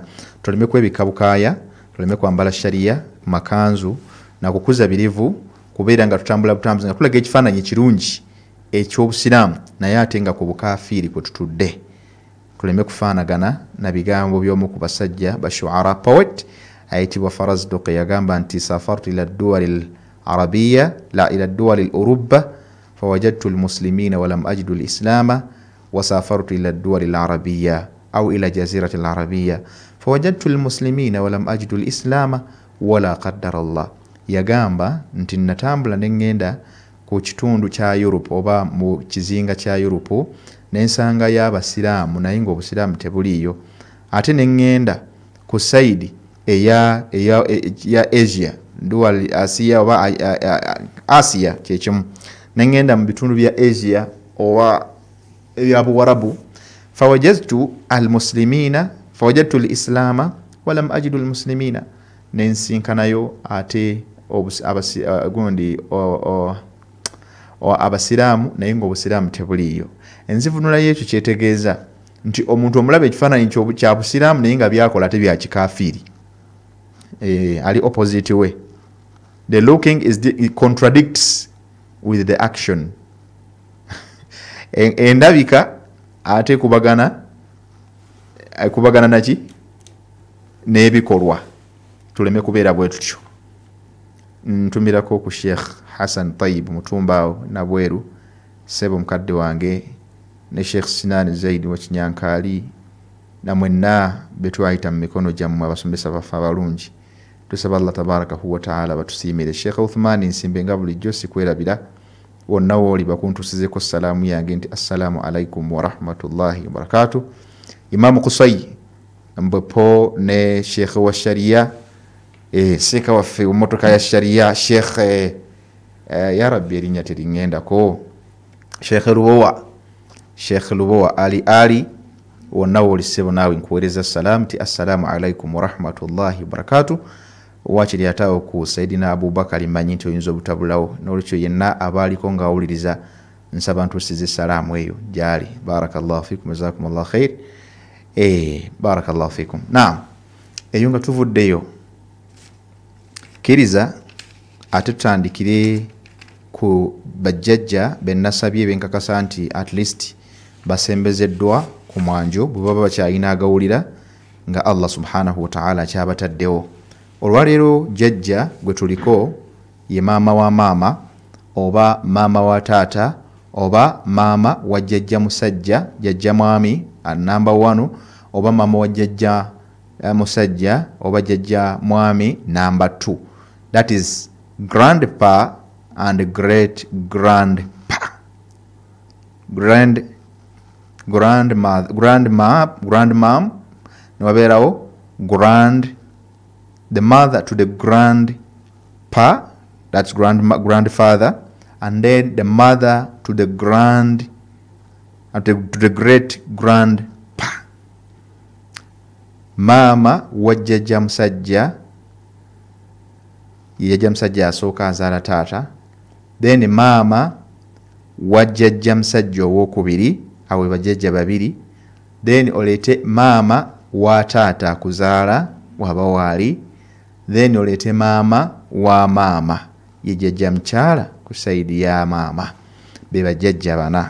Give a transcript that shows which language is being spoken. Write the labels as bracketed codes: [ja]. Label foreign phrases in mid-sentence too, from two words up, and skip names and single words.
[lg] Tuleme kwebika bukaaya, tuleme kwambala sharia makanzu na kukuza birivu, kubeera nga tutambula butambuzi nga tulaga ekifaananyi kirungi eky'obusiraamu naye ate nga ku bukafiiri kwe tutudde. Tuleme kufaanagana na bigambo by'omu ku basajja bashuara poet ayitibwa Faraz Duqi, yagamba nti [ar] سافرت إلى دول العربية لا إلى دول أوروبا فوجدت المسلمين ولم أجد الإسلام وسافرت إلى دول العربية أو إلى جزيرة العربية فوجدت المسلمين ولم أجد الإسلام ولا قدر الله. [lg] Yagamba nti natambula n'engenda ku kitundu kya Europe oba mu kizinga kya Europe n'ensanga y'abasiraamu naye ng'obusiraamu tebuliiyo. Ate n'engenda ku saidi eya Asia, dual Asia oba Asia kyekimu, n'engenda mu bitundu bya Asia oba ebya Buwarabu [ar] فوجدت الإسلام ولم أجد المسلمين, [lg] n'ensinkanayo ate gundi abasiraamu naye ng'obusiraamu tebuliiyo. Enzivunula y'ekyo kyetegeeza nti omuntu omulaba ekifaananyi kya busiraamu naye nga byakola ate bya kikafiiri, ali opposite we. [en] The looking it contradicts with the action. [lg] Endabika ate kubagana naki n'ebikolwa. Tuleme kubeera bwe tutyo. Ntumirako ku Sheikh Hassan Tayyib Mutumbaawo Nabweru, sebo mukadde wange, ne Sheikh Sinan Zaidi wa Kinyankali na mwenna betwayita mu mikono gyammwe abasomesa baffe abalungi. Tusaba Allah [ar] تبارك وتعالى [lg] batusiimire. Sheikh Uthman Nsimbe nga bulijjo sikwerabira wonna wooli bakuntusizeko salaamu yange nti [ar] السلام عليكم ورحمة الله وبركاته. [lg] Imam Qusay Mbepo ne Sheikh wa Sharia seka waffe motoka ya sharia Sheikh ya rabbi erinnya teriŋŋendako, Sheikh Lubowa Ali wonna wooli ssebo naawe nkuweereza salaamu ti [ar] السلام عليكم ورحمة الله وبركاته. [lg] Wakiri ataawo ku Saidina Abubakar mmanyi nti oyinza obutabulawo, n'olwekyo yenna abaaliko ng'awuliriza nsaba ntuusize salaamu eyo gyali. [ar] بارك الله فيكم، جزاكم الله خير. بارك الله فيكم. [lg] Naam, eyo nga tuvuddeyo kkiriza ate tutandikire ku bajjajja be nasabye benkakasa nti [en] at least [lg] basembezeddwa ku mwanjo bwe baba bakyalina agawulira nga Allah [ar] سبحانه وتعالى [lg] kyabataddewo. Olwaleero jjajja gwe tuliko ye maama wa maama oba maama wa taata oba maama wa jjajja musajja, jjajja mwami number 1, oba maama wa jjajja musajja oba jjajja mwami number 2. [en] That is grandpa and great grandpa. Grandmom the mother to the grandpa that's grandfather, and then the mother to the great grandpa. [lg] Mama wa jjajja musajja, ye jjajja musajja asooka azaala taata, then mama wa jjajja musajja owokubiri, awo bajjajja babiri, then olete mama wa taata akuzaala waba waali, then olete mama wa mama, ye jjajja mukyala ku saidi ya mama, be bajjajja bana.